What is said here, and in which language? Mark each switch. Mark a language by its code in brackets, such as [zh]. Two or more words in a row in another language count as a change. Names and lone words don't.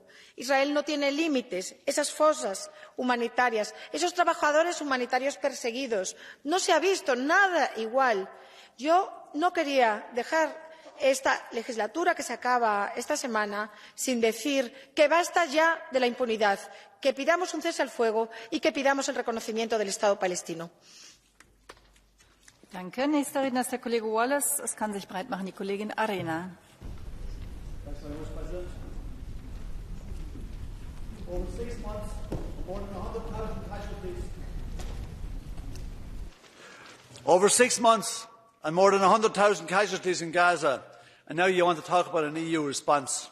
[es] Israel no tiene límites, esas fosas humanitarias, esos trabajadores humanitarios perseguidos. No se ha visto nada igual. Yo no quería dejar esta legislatura que se acaba esta semana sin decir que basta ya de la impunidad, que pidamos un cese al fuego y que pidamos el reconocimiento del Estado palestino. [de] Danke. Nächster Redner ist der Kollege Wallace. Es kann sich breit machen die Kollegin Arena. [en] Over 6 months and more than 100,000 casualties in Gaza, and now you want to talk about an EU response.